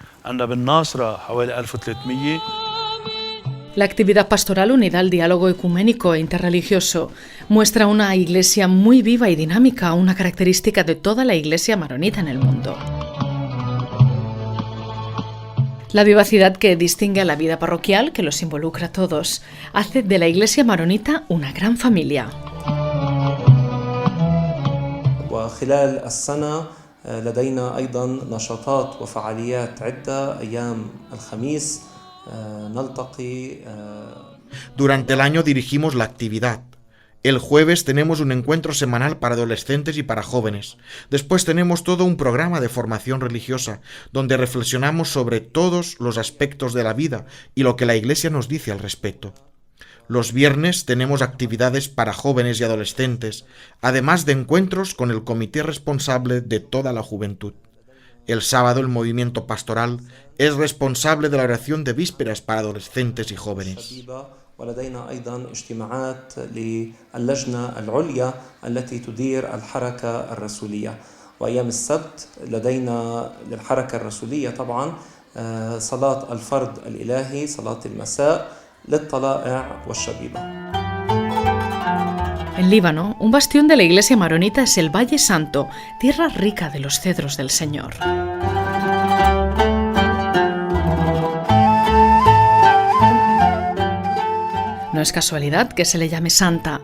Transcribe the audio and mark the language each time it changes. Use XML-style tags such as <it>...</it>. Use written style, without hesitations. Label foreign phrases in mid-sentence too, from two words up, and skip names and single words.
<es>La actividad pastoral, unida al diálogo ecuménico e interreligioso, muestra una iglesia muy viva y dinámica, una característica de toda la iglesia maronita en el mundo. La vivacidad que distingue a la vida parroquial, que los involucra a todos, hace de la iglesia maronita una gran familia.</es> <ar>وخلال السنة لدينا أيضا نشاطات وفعاليات عدة أيام الخميس نلتقي.</ar> <es>Durante el año dirigimos la actividad. El jueves tenemos un encuentro semanal para adolescentes y para jóvenes. Después tenemos todo un programa de formación religiosa, donde reflexionamos sobre todos los aspectos de la vida y lo que la Iglesia nos dice al respecto. Los viernes tenemos actividades para jóvenes y adolescentes, además de encuentros con el comité responsable de toda la juventud. El sábado el movimiento pastoral es responsable de la oración de vísperas para adolescentes y jóvenes.</es> <ar>ولدينا أيضا اجتماعات للجنة العليا التي تدير الحركة الرسولية. وأيام السبت لدينا للحركة الرسولية طبعا صلاة الفرد الإلهي، صلاة المساء للطلائع والشبيبة.</ar> <es>En Líbano, un bastión de la iglesia maronita es el Valle Santo, tierra rica de los cedros del Señor. No es casualidad que se le llame santa.</es>